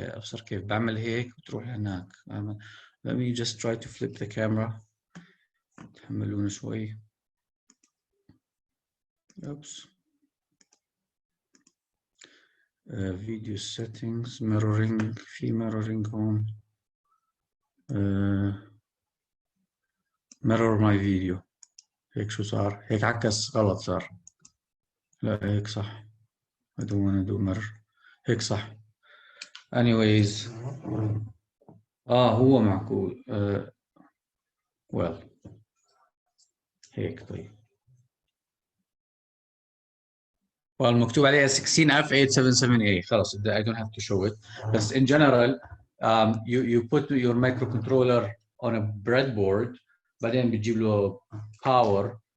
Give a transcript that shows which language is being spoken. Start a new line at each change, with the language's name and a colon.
Arabic: أبصر كيف بعمل هيك وتروح هناك.
English: Let me just try to flip the camera.
Arabic: تحملونا شوي.
English: Oops. Video settings, mirroring.
Arabic: في
English: mirroring
Arabic: هون.
English: Mirror my video.
Arabic: هيك شو صار؟ هيك عكس غلط صار. لا هيك صح.
English: I don't want to do mirror.
Arabic: هيك صح.
English: Anyways.
Arabic: هو معقول.
English: Well.
Arabic: هيك طيب.
English: Well
Arabic: مكتوب عليها
English: 16F877A.
Arabic: خلاص
English: I don't have to show it. But in general, you put your microcontroller on a breadboard.
Arabic: بعدين بتجيب له
English: power.